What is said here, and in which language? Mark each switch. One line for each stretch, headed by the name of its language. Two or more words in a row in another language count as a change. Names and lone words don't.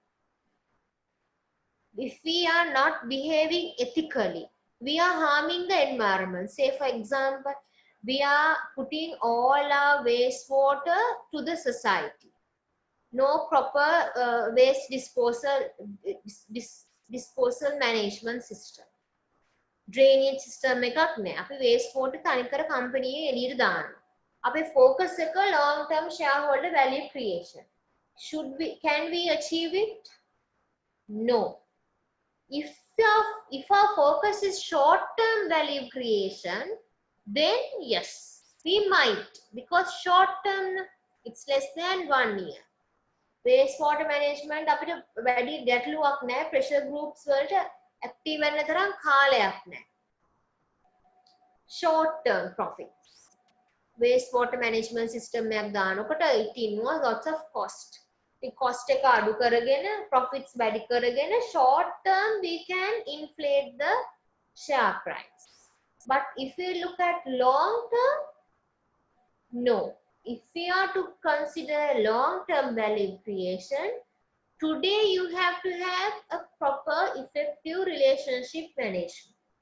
English: If we are not behaving ethically, we are harming the environment. Say, for example, we are putting all our wastewater to the society. No proper waste disposal management system. Drainage system
Sinhala: එකක් නැහැ. අපි
English: waste water
Sinhala: තනිකර company එළියට දානවා. අපේ focus එක
English: long term shareholder value creation. Can we achieve it? No. If our focus is short term value creation, then yes, we might, because short term it's less than 1 year. Wastewater management
Sinhala: අපිට වැඩි ගැටලුවක් නැහැ.
English: Pressure groups
Sinhala: වලට active වෙන්න තරම් කාලයක් නැහැ.
English: Short term profits. Wastewater management system
Sinhala: එකක් දානකොට
English: it involves lots of cost. The cost
Sinhala: එක අඩු කරගෙන
English: profits
Sinhala: වැඩි කරගෙන
English: short term we can inflate the share price. But if we look at long term, no. If we are to consider long-term value creation, today you have to have a proper effective relationship management.